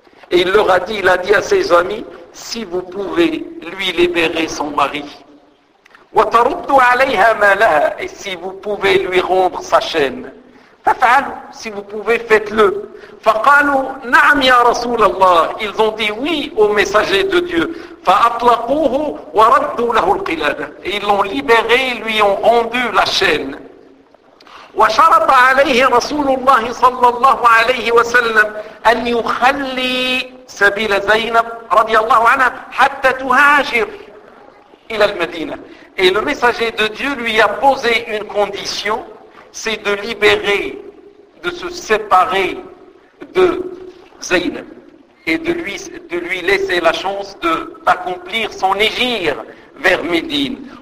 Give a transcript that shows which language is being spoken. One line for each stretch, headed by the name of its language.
French: Et il a dit à ses amis, si vous pouvez lui libérer son mari.
Arabic: Wa taruddu 'alayha ma laha,
French: et si vous pouvez lui rendre sa chaîne.
Arabic: Fa'alu,
French: si vous pouvez, faites-le.
Arabic: فقالوا نعم يا رسول الله.
French: Ils ont dit oui au messager de Dieu.
Arabic: فأطلقوه وردوا له القلادة.
French: Ils l'ont libéré, lui ont rendu la chaîne.
Arabic: وشرط عليه رسول الله صلى الله عليه وسلم أن يخلي سبيل زينب رضي الله عنها حتى تهاجر إلى المدينة.
French: Et le messager de Dieu lui a posé une condition, c'est de libérer, de se séparer de Zainab et de lui laisser la chance d'accomplir son hégir vers Médine.